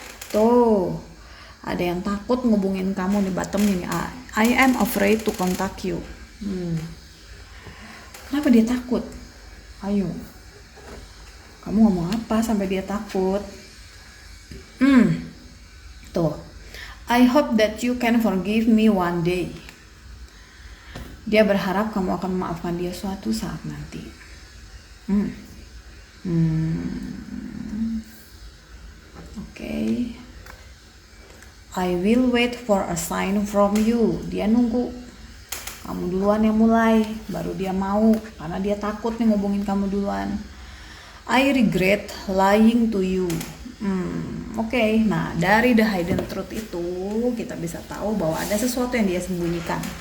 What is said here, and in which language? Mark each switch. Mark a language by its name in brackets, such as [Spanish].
[Indonesian] Tuh, ada yang takut ngubungin kamu di bottom ini. [English] I am afraid to contact you. [Indonesian] Kenapa dia takut? Ayo, kamu ngomong apa sampai dia takut? [English] Tuh, I hope that you can forgive me one day. [Indonesian] Dia berharap kamu akan memaafkan dia suatu saat nanti. [English] Okay. I will wait for a sign from you. [Indonesian] Dia nunggu kamu duluan yang mulai, baru dia mau, karena dia takut nih ngubungin kamu duluan. [English] I regret lying to you. Oke. [Indonesian] Nah, dari the hidden truth itu kita bisa tahu bahwa ada sesuatu yang dia sembunyikan.